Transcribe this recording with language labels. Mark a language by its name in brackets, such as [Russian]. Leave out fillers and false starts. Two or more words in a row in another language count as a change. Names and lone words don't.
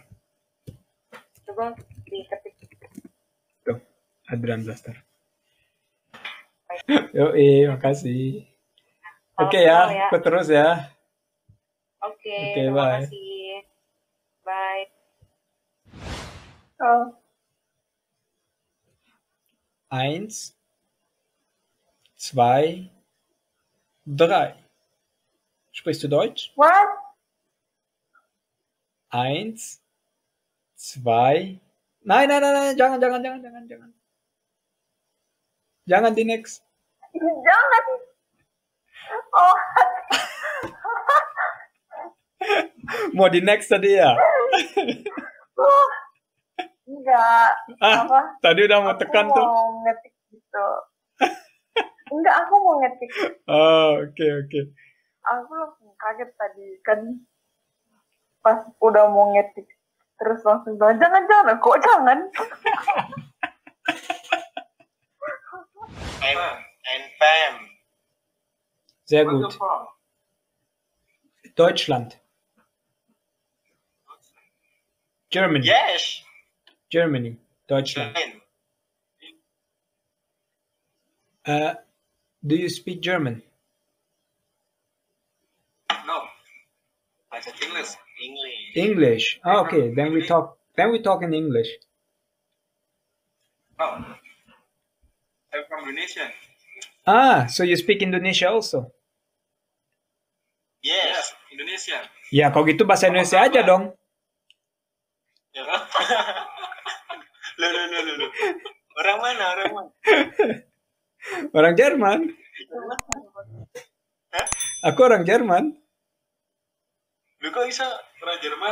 [Indonesian] Coba diketik. Tuh, Adrian Blaster. Makasih. Oke ya, ikut terus ya. Oke, Oke, terima [English] bye. [Indonesian] kasih. Bye. [German] Eins, zwei, drei. Sprichst du Deutsch? [English] What? [German] Eins, zwei. Nein, [Indonesian] jangan. Jangan di next. Jangan. Oh, Mau di next tadi ya? enggak. Apa? Tadi udah mau tekan tuh. Mau ngetik gitu. Enggak, aku mau ngetik. Oh, oke. Aku langsung kaget tadi kan pas udah mau ngetik terus langsung bilang jangan kok jangan. [German] Ein Fam. Sehr gut. Deutschland. [English] Germany. Yes. Germany. Deutschland. Do you speak German? No. I said English. English. Oh, okay. Then we talk in English. No. I'm from Indonesia. So you speak Indonesia also? Yes, Indonesia. [Indonesian] Ya, kalau gitu bahasa Indonesia aja dong. Loh. Orang mana? Orang Jerman. Aku orang Jerman. Lu kok bisa orang Jerman?